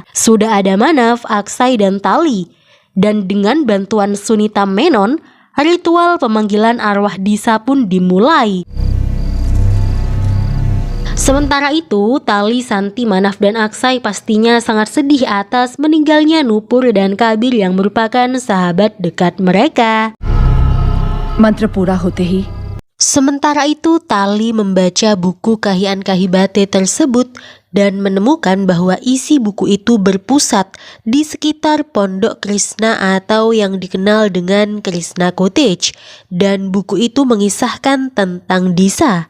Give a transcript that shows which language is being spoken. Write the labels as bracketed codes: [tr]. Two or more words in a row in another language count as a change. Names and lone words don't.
[id] Sudah ada Manaf, Aksai, dan Tali. Dan dengan bantuan Sunita Menon, ritual pemanggilan arwah Disa pun dimulai. Sementara itu, Tali, Santi, Manaf, dan Aksai pastinya sangat sedih atas meninggalnya Nupur dan Kabir yang merupakan sahabat dekat mereka. [hi] मंत्र पूरा होते ही [id] Sementara itu, Tali membaca buku Kahi Angkahi Bate tersebut dan menemukan bahwa isi buku itu berpusat di sekitar Pondok Krishna atau yang dikenal dengan Krishna Cottage, dan buku itu mengisahkan tentang Disa.